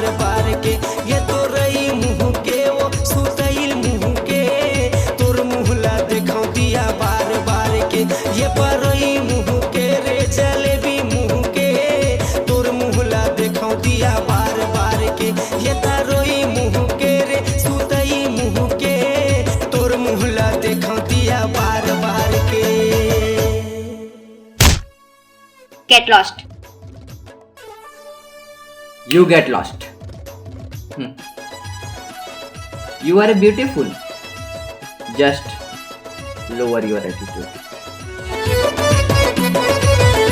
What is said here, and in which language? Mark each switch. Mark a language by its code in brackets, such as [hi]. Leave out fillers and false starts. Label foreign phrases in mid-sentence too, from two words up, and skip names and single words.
[hne] बार के ये तोरई मुँह के वो सुतैल मुँह के तोर मुहला देखो दिया बार बार के ये परई मुँह के रे जलेबी मुँह के तोर मुहला देखो दिया बार बार के ये तरोई मुँह के रे सुतई मुँह के बार बार के। [en] Get lost. You get lost. You are beautiful. Just lower your attitude.